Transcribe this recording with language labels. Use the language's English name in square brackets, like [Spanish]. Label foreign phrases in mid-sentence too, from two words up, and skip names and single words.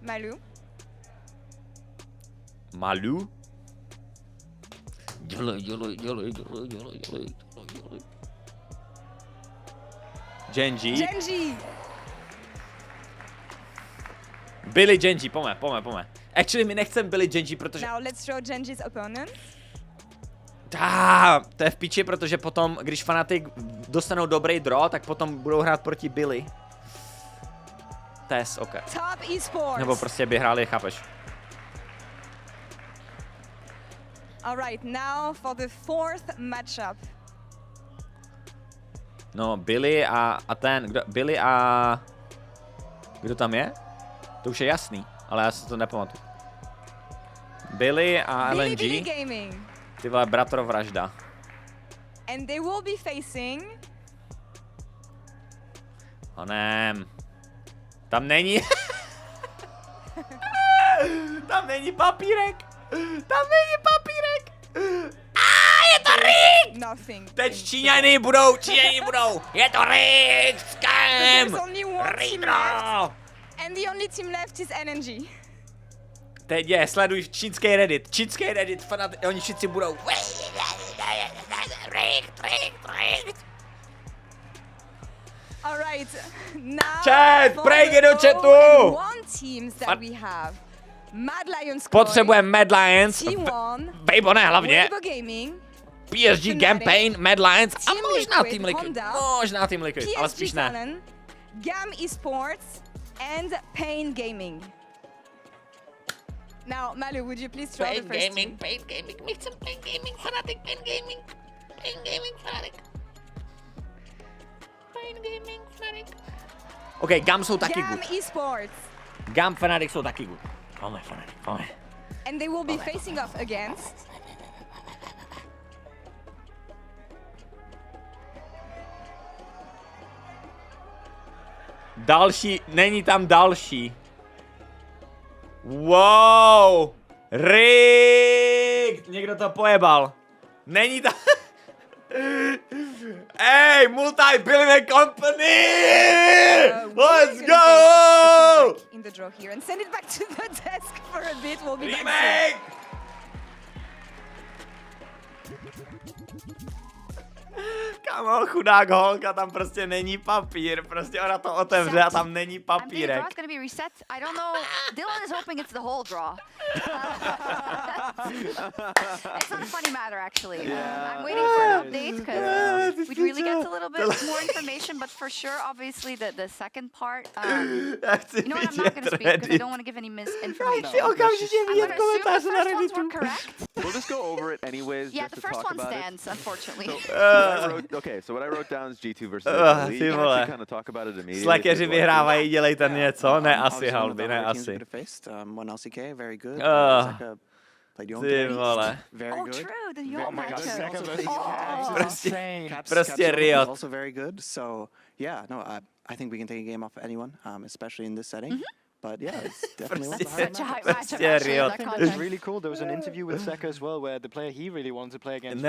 [Czech] Malu? Genji. Billy Genji, pome. Actually, my nechcem Billy Genji, protože... [English] Now let's draw Genji's opponent. [Czech] To je v piči, protože potom, když Fnatic dostanou dobrý draw, tak potom budou hrát proti Billy. TES, ok. Top Esports. Nebo prostě by hráli, chápeš? [English] Alright, now for the fourth matchup. [Czech] No, Billy a ten, Billy a... Kdo tam je? To už je jasný, ale já si to nepamatuju. Billy a LNG. Ty vole, bratrovražda. [English] And they will be facing [Czech] Honem. Tam není. Tam není papírek. Tam není papírek. Je to rig! Teď Číňani budou. Je to rig! Scam! Ridro! [English] And the only team left is NNG. [Czech] Teď je, sleduj čínský Reddit, oni všichni budou. [English] Alright, now [Czech] Chat, prejde do chatu! Potřebujeme Mad Lions, Waybo ne hlavně, PSG Campaign, Mad Lions a možná Team Liquid, ale spíš ne. [English] Gam Esports and Pain Gaming. Now, Malu, would you please draw the first team? [Czech] Pain Gaming, my chceme Pain Gaming, Fnatic, Pain Gaming, Fnatic. Pain Gaming, Fnatic. OK, Gam jsou taky good. Gam Esports. Gam, Fnatic jsou taky good. Pojďme, Fnatic, pojďme. [English] And they will be facing off against... [Czech] Další, není tam další. [English] Wow! Rigged! [Czech] Někdo to pojebal. Není tam... [English] Hey, multi-billionaire company! Let's go! In the draw here and send it back to the desk for a bit. We'll be Remake! back. Kamo, chudák holka, tam prostě není papír, prostě ona to otevře a tam není papírek. It's gonna be reset. I don't know. Dylan is hoping it's the whole draw. It's not a funny matter, actually. I'm waiting for an update because we'd really get a little bit more information, but for sure, obviously, the second part. You know what? I'm not gonna speak because I don't want to give any misinformation. I'm gonna assume the first ones were correct. We'll just go over it anyways. Yeah, just the to first talk one about stands, unfortunately. So what I wrote down is G2 versus Elite. You can actually kind of talk about it immediately. [Czech] Slackeři vyhrávají, dělejte něco, ne asi Halby, ne asi. [English] One LCK, very good. [Czech] Ty vole. [English] Oh, true, the Yon matchup. [Czech] Prostě Riot. [English] Also very good. So yeah, no, I think we can take a game off anyone, especially in this setting. But yeah, it's definitely one of the Such a hype matchup, actually, that It was really cool. There was an interview with Seka as well, where the player he really wanted to play against.